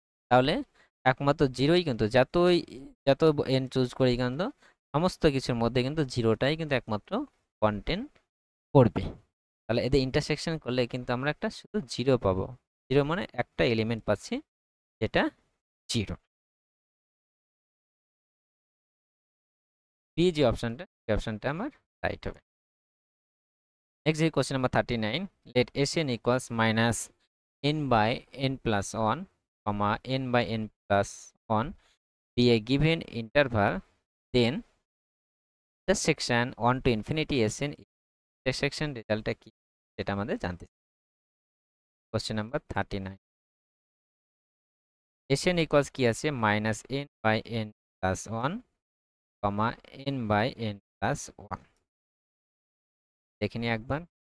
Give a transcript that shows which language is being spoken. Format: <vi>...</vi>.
<bn>তাহলে একমাত্র 0ই কিন্তু যত n চুজ করি কিন্তু সমস্ত কিছুর মধ্যে কিন্তু 0টাই কিন্তু একমাত্র কন্টেন্ট করবে। তাহলে এদের ইন্টারসেকশন করলে কিন্তু আমরা একটা শুধু 0 পাবো, 0 মানে একটা এলিমেন্ট পাচ্ছি যেটা 0। বি যে অপশনটা, এই অপশনটা আমার রাইট হবে।</bn> <en>next যে question number 39, let Sn equals -n/n+1, n/n+1 be a given interval, then the section 1 to infinity Sn intersection</en> <bn>রেজাল্টটা কি সেটা আমাদের জানতে। কোশ্চেন নাম্বার 39, Sn equals কি আছে -n/n+1, n/n+1, দেখে নিই একবার।</bn>